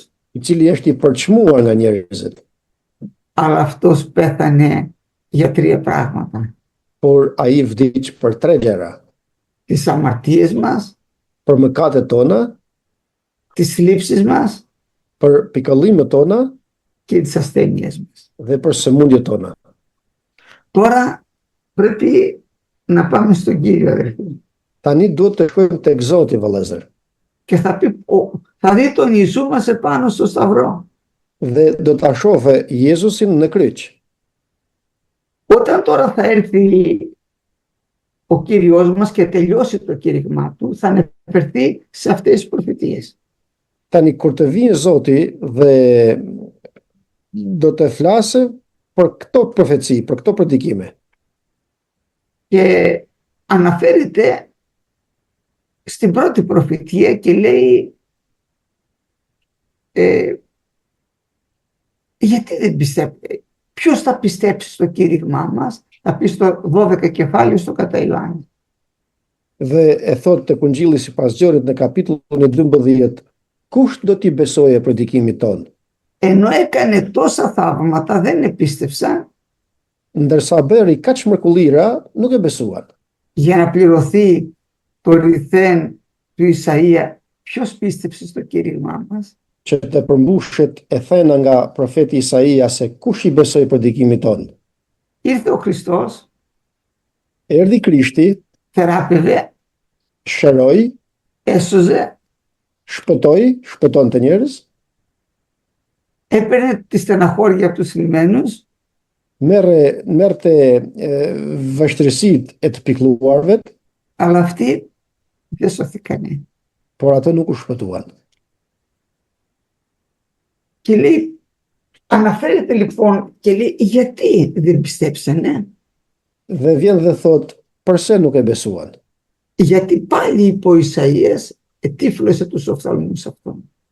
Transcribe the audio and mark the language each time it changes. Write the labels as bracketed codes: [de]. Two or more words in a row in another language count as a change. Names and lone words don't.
[sq] i cili është i përçmuar nga njerëzit, [el] αλλά αυτός πέθανε για τρία πράγματα. [sq] por ai vdiq për 3 gjëra: [el] Τις αμαρτίες μας, [sq] për mëkatet tona, [el] τις θλίψεις μας [sq] për pikëllimet tona [el] και τις ασθένειες μας. [sq] dhe për sëmundjet tona. [el] Τώρα πρέπει να πάμε στον Κύριο, αδερφοί. [sq] Tani duhet të shkojmë tek Zoti, vëllezër, [el] Και θα δει τον Ιησού μας επάνω στο σταυρό. [sq] dhe do ta shohë Jezusin në kryq. [el] Όταν τώρα θα έρθει ο Κύριος μας και τελειώσει το κήρυγμά του, θα αναφερθεί σε αυτές τις προφητείες. [sq] Tani kur të vijë Zoti dhe do të flasë për këto profeci, për këto predikime. [el] Και αναφέρεται στην πρώτη προφητεία και λέει γιατί δεν πιστεύει, ποιος θα πιστέψει στο κήρυγμά μας? Θα πει στο 12 κεφάλαιο στο κατά Ιωάννη. [sq] Dhe e thot të Kungjilli sipas Gjorit në kapitullin e 12, kush do t'i besojë predikimit ton? [el] Ενώ έκανε τόσα θαύματα δεν επίστευσαν. [sq] Ndërsa bëri kaq mrekullira, nuk e besuan. [el] Για να πληρωθεί το ρηθέν του Ισαΐα, ποιος πίστεψε στο κήρυγμά μας? [sq] Që të përmbushet e thëna nga profeti Isaia se kush i besoi predikimit ton. [el] Ήρθε ο Χριστός, [sq] Erdhi Krishti, [el] θεράπευε, [sq] shëroi, [el] έσωζε, [sq] shpëton të njerëz, [el] έπαιρνε τη στεναχώρια από τους θλιμμένους, [sq] merrte vështirësitë e të pikëlluarve, [el] αλλά αυτοί δεν σωθήκανε. [sq] por ato nuk u shpëtuan. [el] Και λέει, αναφέρεται λοιπόν και λέει, γιατί δεν πιστέψανε? [sq] Dhe vjen dhe thot, pse nuk e besuan? [el] Γιατί πάλι είπε ο Ισαΐας, ετύφλωσε τους οφθαλμούς αυτών.